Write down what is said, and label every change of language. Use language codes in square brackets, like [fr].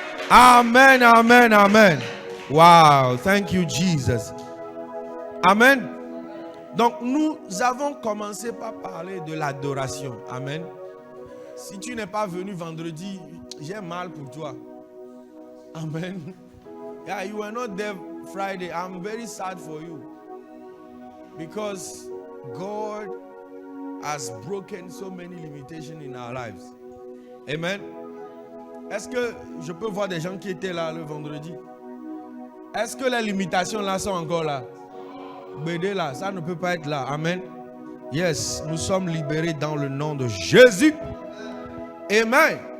[en] Amen, amen, amen. Wow, thank you Jesus. Amen. [fr] Donc nous avons commencé par parler de l'adoration. Amen. Si tu n'es pas venu vendredi, j'ai mal pour toi. Amen. [en] Yeah, you were not there Friday. I'm very sad for you. Because God has broken so many limitations in our lives. Amen. [fr] Est-ce que je peux voir des gens qui étaient là le vendredi? Est-ce que les limitations là sont encore là? Bédé là, ça ne peut pas être là. Amen. Yes, nous sommes libérés dans le nom de Jésus. Amen.